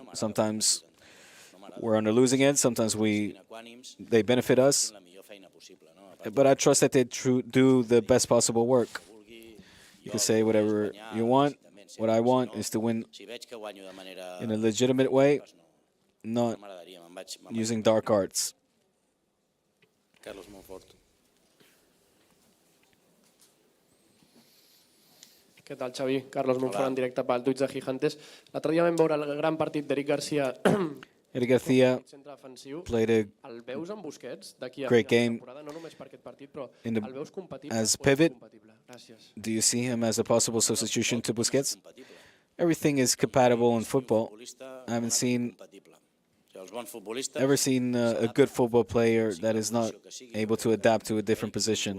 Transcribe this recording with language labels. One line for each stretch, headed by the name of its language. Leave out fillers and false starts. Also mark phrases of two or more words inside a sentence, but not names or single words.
English: Sometimes we're on the losing end. Sometimes they benefit us. But I trust that they do the best possible work. You can say whatever you want. What I want is to win in a legitimate way, not using dark arts.
Catalan: Què tal, Xavi? Carlos Monfort en directe pel Tuits de Gigantes. L'altre dia vam veure el gran partit d'Eric Garcia.
English: Eric Garcia played a great game as pivot. Do you see him as a possible substitution to Busquets? Everything is compatible in football. I haven't seen a good football player that is not able to adapt to a different position.